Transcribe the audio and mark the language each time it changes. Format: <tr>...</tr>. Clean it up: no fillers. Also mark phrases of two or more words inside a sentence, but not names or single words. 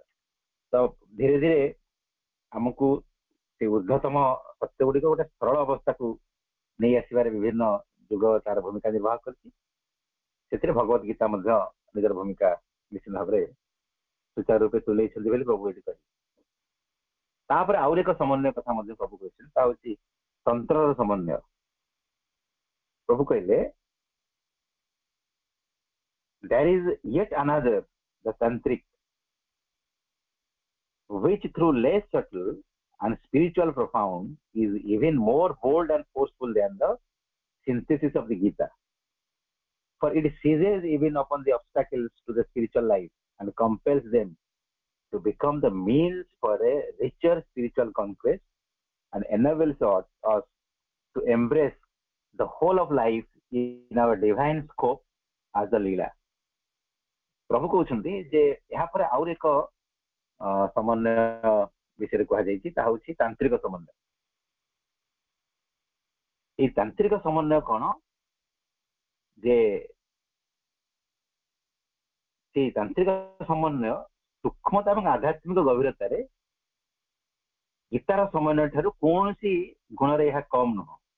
<or>ତ ଧୀରେ ଧୀରେ ଆମକୁ ସେ ଉର୍ଦ୍ଧ୍ୱତମ ସତ୍ୟ ଗୁଡିକ ଗୋଟେ ସରଳ ଅବସ୍ଥାକୁ ନେଇ ଆସିବାରେ ବିଭିନ୍ନ ଯୁଗ ତାର ଭୂମିକା ନିର୍ବାହ କରିଛି। ସେଥିରେ ଭଗବତ ଗୀତା ମଧ୍ୟ ନିଜର ଭୂମିକା ନିଶ୍ଚିତ ଭାବରେ ସୁଚାରୁ ରୂପେ ତୁଲେଇଛନ୍ତି ବୋଲି ପ୍ରଭୁ ଏଠି କହିଲେ। ତାପରେ ଆହୁରି ଏକ ସମନ୍ୱୟ କଥା ମଧ୍ୟ ପ୍ରଭୁ କହିଛନ୍ତି, ତା ହଉଛି ତନ୍ତ୍ରର ସମନ୍ୱୟ। ପ୍ରଭୁ କହିଲେ</or> <en>there is yet another, the tantric, which through less subtle and spiritual profound is even more bold and forceful than the synthesis of the Gita. For it seizes even upon the obstacles to the spiritual life and compels them to become the means for a richer spiritual conquest and enables us to embrace the whole of life in our divine scope as the Leela.</en> <or>ପ୍ରଭୁ କହୁଛନ୍ତି ଯେ ଏହା ପରେ ଆହୁରି ଏକ ସମନ୍ୱୟ ବିଷୟରେ କୁହାଯାଇଛି, ତାହା ହଉଛି ତାନ୍ତ୍ରିକ ସମନ୍ୱୟ। ଏଇ ତାନ୍ତ୍ରିକ ସମନ୍ୱୟ କଣ, ଯେ ସେଇ ତାନ୍ତ୍ରିକ ସମନ୍ୱୟ ସୂକ୍ଷ୍ମତା ଏବଂ ଆଧ୍ୟାତ୍ମିକ ଗଭୀରତାରେ ଗୀତାର ସମନ୍ୱୟ ଠାରୁ କୌଣସି ଗୁଣରେ ଏହା କମ୍ ନୁହଁ।</or>